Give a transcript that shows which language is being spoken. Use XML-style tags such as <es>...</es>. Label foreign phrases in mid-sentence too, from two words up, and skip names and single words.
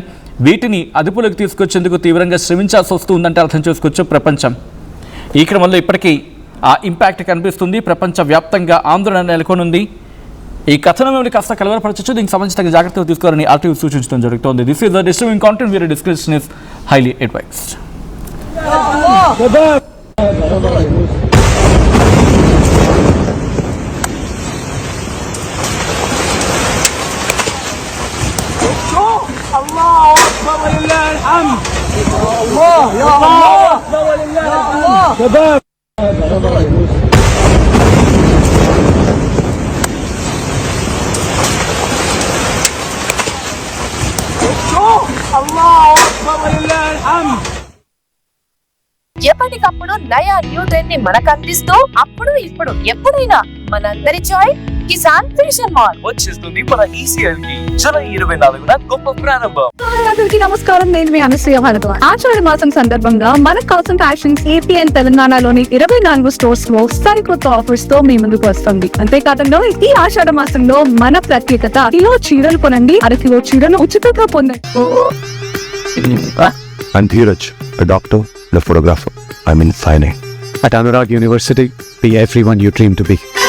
<te>వీటిని అదుపులోకి తీసుకొచ్చేందుకు తీవ్రంగా శ్రమించాల్సి వస్తుందంటే అర్థం చేసుకోవచ్చు ప్రపంచం. ఈ క్రమంలో ఇప్పటికీ ఆ ఇంపాక్ట్ కనిపిస్తుంది. ప్రపంచవ్యాప్తంగా ఆందోళన నెలకొనుంది. ఈ కథనం మిమ్మల్ని కాస్త కలవరపరచచ్చు. దీనికి సంబంధించి తగిన జాగ్రత్తలు తీసుకోవాలని ఆర్టీవీ సూచించడం జరుగుతోంది.</te> <en>This is the disturbing content. Viewer description is highly advised.</en> <ar>الله أكبر ولله الحمد. الله يا الله أكبر ولله الحمد. شباب الله أكبر ولله الحمد.</ar> <te>ఎప్పటికప్పుడు నయా</te> <en>new trend</en> <te>ని మనకు అందిస్తూ అప్పుడు ఇప్పుడు ఎప్పుడైనా మనందరి చాయిస్ కిసాన్ ఫ్యాషన్ మాల్ వచ్చేస్తుంది మన ఈసీఎల్ కి జూలై 24న గొప్ప ప్రారంభం. అందరికీ నమస్కారం. నేను మీ అనసూయ భారద్వాజ్. ఆషాఢ మాసం సందర్భంగా మన కాసం ఫ్యాషన్స్ ఏపీ అండ్ తెలంగాణలోని 24 స్టోర్స్ లో సరికొత్త ఆఫర్స్ తో మీ ముందుకు వస్తుంది. అంతేకాదంలో ఈ ఆషాఢ మాసంలో మన ప్రత్యేకత కిలో చీరలు కొనండి, అరకిలో చీరను ఉచితంగా పొందండి.</te> <en>I'm Dheeraj, a doctor and a photographer. I'm in fine art. At Anurag University, be everyone you dream to be.</en>